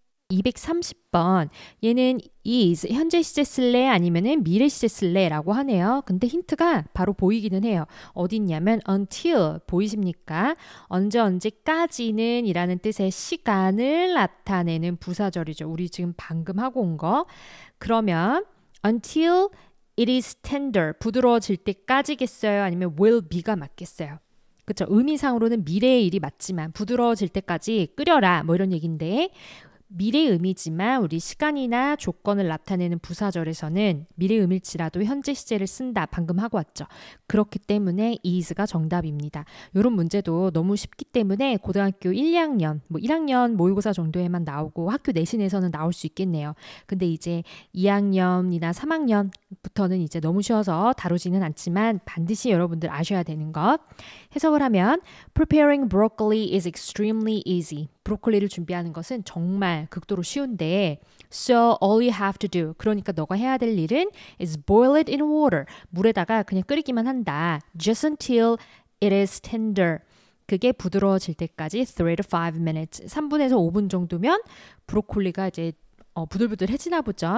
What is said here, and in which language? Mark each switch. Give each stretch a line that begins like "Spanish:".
Korean: 230번 얘는 is 현재 시제 쓸래 아니면은 미래 시제 쓸래라고 하네요. 근데 힌트가 바로 보이기는 해요. 어디 있냐면 until 보이십니까? 언제까지는 이라는 뜻의 시간을 나타내는 부사절이죠. 우리 지금 방금 하고 온 거. 그러면
English: until it is tender
Korean: 부드러워질 때까지겠어요? 아니면 will be가 맞겠어요? 그렇죠. 의미상으로는 미래의 일이 맞지만 부드러워질 때까지 끓여라 뭐 이런 얘기인데 미래의 의미지만 우리 시간이나 조건을 나타내는 부사절에서는 미래의 의미일지라도 현재 시제를 쓴다. 방금 하고 왔죠. 그렇기 때문에 is가 정답입니다. 이런 문제도 너무 쉽기 때문에 고등학교 1, 2학년, 뭐 1학년 모의고사 정도에만 나오고 학교 내신에서는 나올 수 있겠네요. 근데 이제 2학년이나 3학년부터는 이제 너무 쉬워서 다루지는 않지만 반드시 여러분들 아셔야 되는 것. 해석을 하면
English: Preparing broccoli is extremely easy.
Korean: 브로콜리를 준비하는 것은 정말 극도로 쉬운데
English: So all you have to do
Korean: 그러니까 너가 해야 될 일은
English: is boil it in water
Korean: 물에다가 그냥 끓이기만 한다
English: Just until it is tender
Korean: 그게 부드러워질 때까지
English: 3 to 5 minutes
Korean: 3분에서 5분 정도면 브로콜리가 이제 부들부들해지나 보죠.